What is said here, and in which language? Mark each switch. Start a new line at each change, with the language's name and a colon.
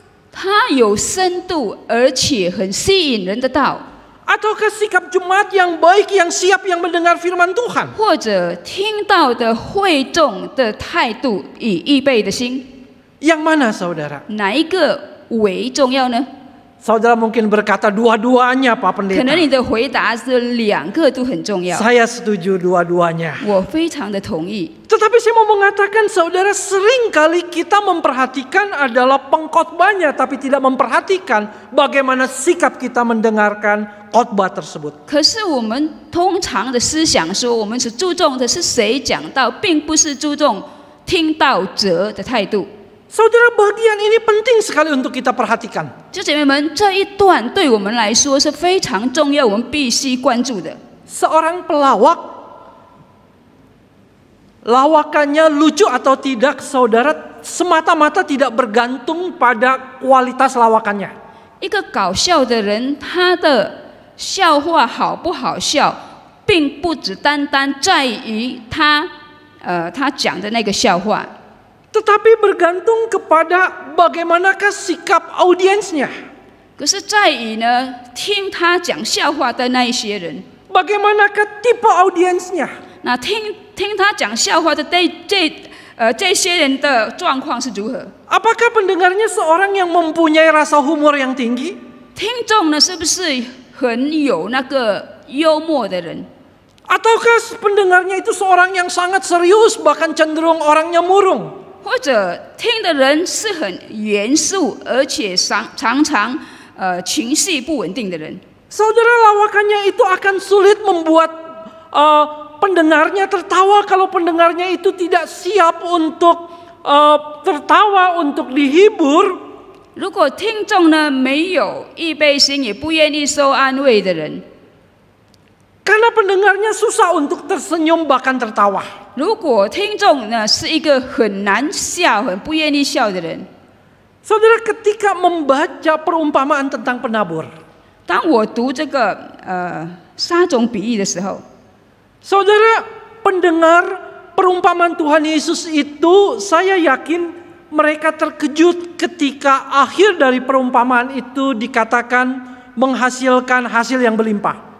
Chinese: 它有深度，而且很吸引人的道。
Indonesian: Ataukah sikap jemaat yang baik, yang siap, yang mendengar firman Tuhan?
Chinese: 或者听到的会众的态度与预备的心，
Indonesian: Yang mana saudara?
Chinese: 哪一个为重要呢？
Indonesian: Saudara mungkin berkata dua-duanya Pak
Chinese: 可
Indonesian: Pendeta.
Chinese: 能你的回答是两个都很重要。
Indonesian: Saya setuju dua-duanya.
Chinese: 我非常的同意。
Indonesian: Tetapi saya mau mengatakan saudara, seringkali kita memperhatikan adalah pengkhotbahnya, tapi tidak memperhatikan bagaimana sikap kita mendengarkan khotbah tersebut.
Chinese: 可是我们通常的思想说，我们只注重的是谁讲道，并不是注重听道者的态度。
Indonesian: Saudara, bagian ini penting sekali untuk kita perhatikan.
Chinese: 就姐妹们，这一段对我们来说是非常重要，我们必须关注的。
Indonesian: Seorang pelawak, lawakannya lucu atau tidak, saudara, semata-mata tidak bergantung pada kualitas lawakannya.
Chinese: 一个搞笑的人，他的笑话好不好笑，并不只单单在于他讲的那个笑话。
Indonesian: Tetapi bergantung kepada bagaimanakah sikap audiensnya.
Chinese: 可是在于呢，听他讲笑话的那一些人，
Indonesian: Bagaimanakah tipe audiensnya.
Chinese: 那听他讲笑话的这些人的状况是如何？
Indonesian: Apakah pendengarnya seorang yang mempunyai rasa humor yang tinggi?
Chinese: 听众呢，是不是很有那个幽默的人？
Indonesian: Ataukah pendengarnya itu seorang yang sangat serius, bahkan cenderung orangnya murung?
Chinese: 或者听的人是很严肃，而且常常情绪不稳定的人。
Indonesian: Saudara, lawakannya itu akan sulit membuat pendengarnya tertawa kalau pendengarnya itu tidak siap untuk tertawa, untuk dihibur.
Chinese: 如果听众呢没有预备心，也不愿意受安慰的人，
Indonesian: Karena pendengarnya susah untuk tersenyum bahkan tertawa.
Chinese: 如果听众呢是一个很难笑、很不愿意笑的人，
Indonesian: Saudara, ketika membaca perumpamaan tentang penabur,
Chinese: 当我读这个撒种比喻的时候，
Indonesian: saudara, pendengar perumpamaan Tuhan Yesus itu, saya yakin mereka terkejut ketika akhir dari perumpamaan itu dikatakan menghasilkan hasil yang berlimpah.